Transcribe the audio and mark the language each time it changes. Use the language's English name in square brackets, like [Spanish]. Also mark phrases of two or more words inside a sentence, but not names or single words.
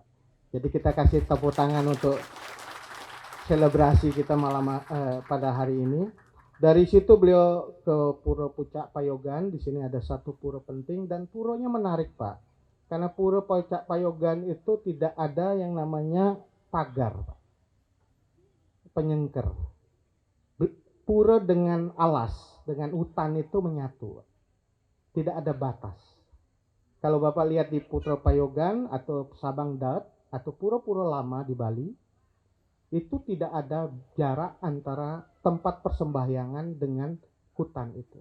[Indonesian] Jadi kita kasih tepuk tangan untuk selebrasi kita malam pada hari ini. Dari situ beliau ke Pura Pucak Payogan. Di sini ada satu pura penting dan puranya menarik, Pak. Karena Pura Pucak Payogan itu tidak ada yang namanya pagar, Pak. Penyengker. Pura dengan alas, dengan hutan itu menyatu, Pak. Tidak ada batas. Kalau Bapak lihat di Pura Payogan atau Sabang Daud atau pura-pura lama di Bali, itu tidak ada jarak antara tempat persembahyangan dengan hutan itu.